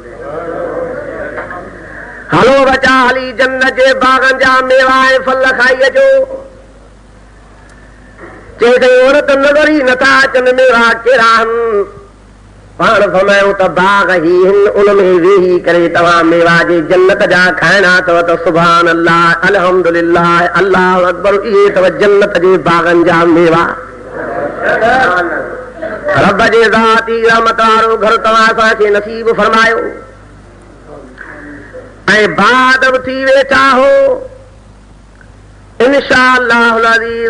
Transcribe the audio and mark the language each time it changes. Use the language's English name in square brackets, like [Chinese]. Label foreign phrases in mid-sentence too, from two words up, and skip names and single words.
[Sindhi] हलो बचा हली जन्नत जे बाग़नि जा मेवा ऐं फल खाई अचो. चए त औरत नज़र ई नथा अचनि मेवा कहिड़ा आहिनि. पाण फरमायूं त बाग़ ही आहिनि, उन में वेही करे तव्हां मेवा जे जन्नत जा खाइणा अथव त [Arabic] سبحان الله، الحمد لله، الله أكبر. [Sindhi] इहे अथव जन्नत जे बाग़नि जा मेवा. रब जे ज़ाती रहमत वारो घर तव्हां असांखे नसीब फरमायो ऐं बाद बि थी वेठा हो इंशाअल्लाहुल अज़ीज़.